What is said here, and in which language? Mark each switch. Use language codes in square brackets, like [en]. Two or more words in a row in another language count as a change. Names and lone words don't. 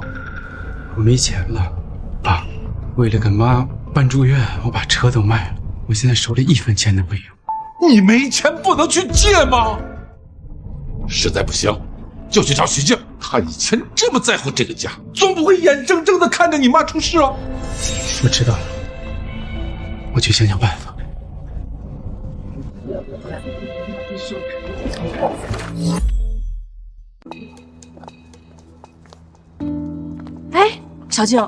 [zh] 我沒錢了，爸。為了給媽辦住院，我把車都賣了，我現在手裡1分錢都沒有。你沒錢不能去借嗎？實在不行，就去找許靜，他以前這麼在乎這個家，總不會眼睜睜的看着你媽出事啊。我知道了，我去想想辦法。哎，小靜。